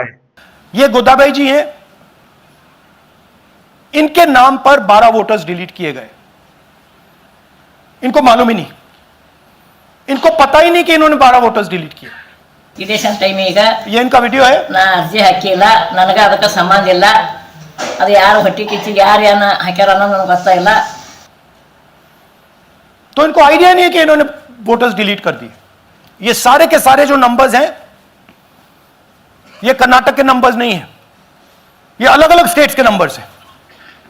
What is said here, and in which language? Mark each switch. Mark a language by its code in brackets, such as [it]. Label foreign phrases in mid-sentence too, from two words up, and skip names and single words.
[hi] ये गोदाबाई जी हैं, इनके नाम पर 12 वोटर्स डिलीट किए गए। इनको मालूम ही नहीं, इनको पता ही नहीं कि इन्होंने 12 वोटर्स डिलीट किए। [en] election time [hi] ये इनका वीडियो है। [kn] ನಾ ಅರ್ಜಿ ಹಾಕಿಲ್ಲ, ನನಗೆ ಅದಕ್ಕೆ ಸಂಬಂಧ ಇಲ್ಲ, ಅದು ಯಾರು ಹೊಟ್ಟಿ ಕಿಚ್ಚಿಗೆ ಯಾರು ಏನ ಹಾಕ್ಯಾರ ಅನ್ನೋದು ನನಗೆ ಗೊತ್ತಾಗಿಲ್ಲ। [hi] तो इनको आइडिया नहीं है कि इन्होंने वोटर्स डिलीट कर दिए। ये सारे के सारे जो नंबर्स हैं, ये कर्नाटक के नंबर्स नहीं है, ये अलग अलग स्टेट्स के नंबर्स हैं।